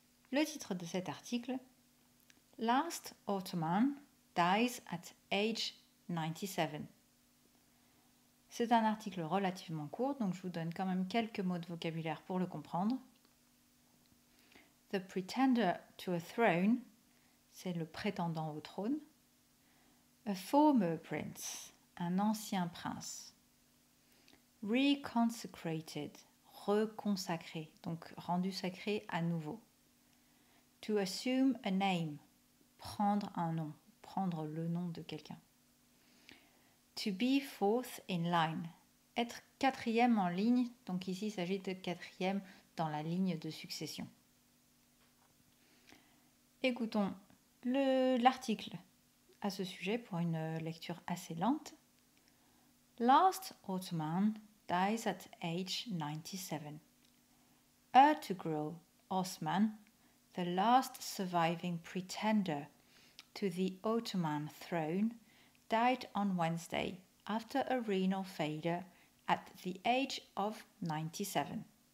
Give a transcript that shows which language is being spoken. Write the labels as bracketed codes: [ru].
[fr] Le titre de cet article, [en] Last Ottoman dies at age 97. [fr] C'est un article relativement court, donc je vous donne quand même quelques mots de vocabulaire pour le comprendre. [en] The pretender to a throne, [fr] c'est le prétendant au trône. [en] A former prince, [fr] un ancien prince. Reconsecrated, reconsacré, donc rendu sacré à nouveau. [en] To assume a name, [fr] prendre un nom, prendre le nom de quelqu'un. [en] To be fourth in line, [fr] être quatrième en ligne, donc ici il s'agit de quatrième dans la ligne de succession. Écoutons l'article à ce sujet pour une lecture assez lente. [en] Last Ottoman dies at age 97. Ertugrul Osman, the last surviving pretender to the Ottoman throne, died on Wednesday after a renal failure at the age of 97.